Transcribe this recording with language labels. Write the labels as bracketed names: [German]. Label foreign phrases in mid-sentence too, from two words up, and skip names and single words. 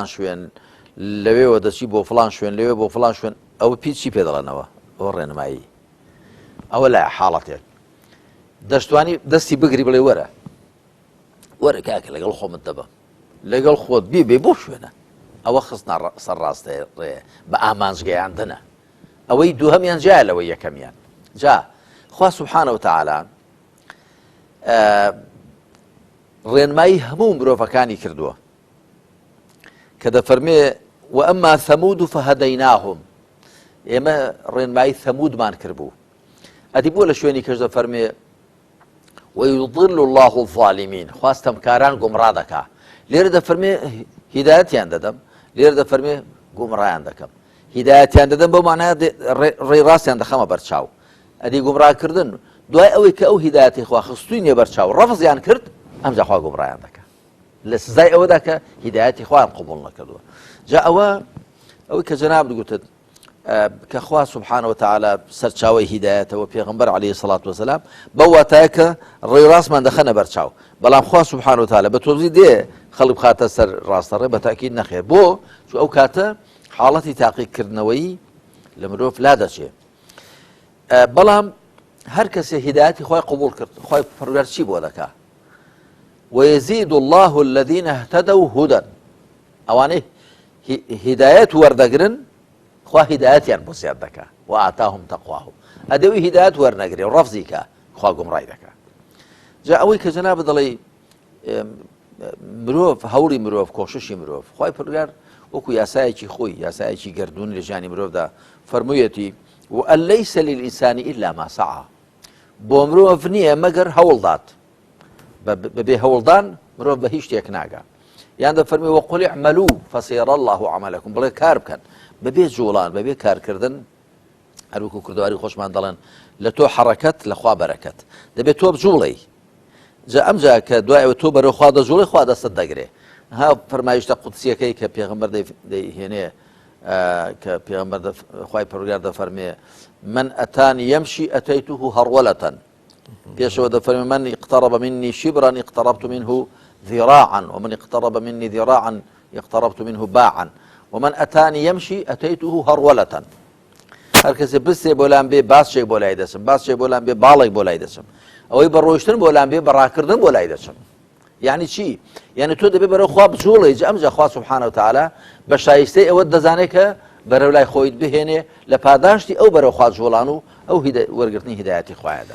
[Central Kurdish] شوێن لەوێوە دەچی بۆ فڵان شوێن لەوێ بۆ فڵان شوێن ئەوە پیچی پێ دەڵێنەوە ئەوە ڕێنمایی ئەوە لای حاڵەتێک دەشتوانی دەستی بگری بڵێ وەرە کاکە لەگەڵ خۆمت دەبە لەگەڵ خۆت بێ بۆ شوێنە ئەوە خستنا سەر ڕاستە ڕێ بە ئامانجگەیاندنە ئەوەی دووهەمیان جا لەوەی یەکەمیان جا خوا [Arabic] سبحانه وتعالى [Central Kurdish] ڕێنمایی هەموو مرۆڤەکانی کردووە کە دەفەرمێ [Arabic] وأما ثمود فهديناهم [Central Kurdish] ئێمە ڕێنمایی ثەمودمان کردبوو ئەدی بۆ لە شوێنی کەش دەفەرمێ [Arabic] ويضل الله الظالمين [Central Kurdish] خواستەمکاران گومڕا دەکا لێرە دەفەرمێ هیدایەتیان دەدەم لێرە دەفەرمێ گومڕایان دەکەم هیدایەتیان دەدەم بۆ مانایە ڕێی ڕاستیان دەخەمە بەرچاو ئەدی گومڕاکردن دوای ئەوەی کە ئەو هیدایەتی خوا خستووی نیە بەرچاو ڕەفزیان کرد ئەمجا خوا گومڕایان دەکا لە سزای ئەوەدا کە هیدایەتی خوایان قبوڵ نەکردووە جا ئەوەی کە جەناب دەگوتت کە خوا [Arabic] سبحانه وتعالى [Central Kurdish] سەرچاوی هیدایەتەوە پێغەمبەر [Arabic] عليه الصلاة والسلام [Central Kurdish] بەو واتایە کە ڕێی ڕاستمان دەخەنە بەرچاو بەڵام خوا [Arabic] سبحانه وتعالى [Central Kurdish] بە تۆزی دێ خەڵک بخاتە سەر ڕاستەڕێ بە تاکید نەخێر بۆ چون ئەو کاتە حاڵەتی تاقیکردنەوەی لە مرۆڤ لا دەچێت بەڵام هەر کەسێ هیدایەتی خۆی قبول کرد خۆی پەروەردگار چی بۆ دەکا [Arabic] ويزيد الله الذين اهتدوا هدى [Central Kurdish] ئەوانەی هیدایەت وەردەگرن خوا هیدایەتیان بۆ زیاد دەکا [Arabic] وآتاهم تقواهم [Central Kurdish] ئەدەوی هیدایەت وەرنەگرێ و ڕەفزی کە خوا گومڕای دەکا جا ئەوەی کە جەناب دەڵێ مرۆڤ هەوڵی مرۆڤ کۆششی مرۆڤ خوای پەروەردگار وەکو یاسایەکی خۆی یاسایەکی گردون لە ژیانی مرۆڤدا فەرموویەتی [Arabic] وأن ليس للإنسان إلا ما سعى [Central Kurdish] بۆ مرۆڤ نییە مەگەر هەوڵدات بەبێ هەوڵدان مرۆڤ بە هیچ شتێک ناگا یان دەفەرمێ [Arabic] وەقل اعملوا فسيرى الله عملكم [Central Kurdish] بڵێ کار بکەن بەبێ جوڵان بەبێ کارکردن هەروەکو کوردەواری خۆشمان دەڵێن لە تۆ حەرەکەت لە خوا بەرەکەت دەبێت تۆ بجوڵی جا ئەمجا کە دوایەوە تۆ بەرەو خوا دەجوڵی خوا دەستت دەگرێ ها فەرمایشتە قودسیەکەی کە پێغەمبەر دەیهێنێ کە پێغەمبەر خوای پەروەردگار دەفەرمێ من [Arabic] ئەتانی يمشي أتيته هرولة [Central Kurdish] پێشەوە دەفەرمێ [Arabic] من اقترب مني شبرا اقتربت منه ذراعا ومن اقترب مني ذراعا اقتربت منه باعا ومن أتاني يمشي أتيته هرولة [Central Kurdish] هەر کەسێ بستێ بۆ لام بێ باسشێک بۆ لای دەچم باسشێک بۆ لام بێ باڵێک بۆ لای دەچم ئەوەی بە ڕۆیشتن بۆ لام بێ بەڕاکردن بۆ لای دەچم یعنی چی یعنی تۆ دەبێ بەرەو خوا بجوڵی ئەمجا خوا [Arabic] سبحانه وتعالى [Central Kurdish] بە شایستەی ئەوە دەزانێت کە بەرەو لای خۆیت بهێنێ لە پاداشتی ئەو بەرەو خوا جوڵان و ئەو وەرگرتنی هیدایەتی خوایەدا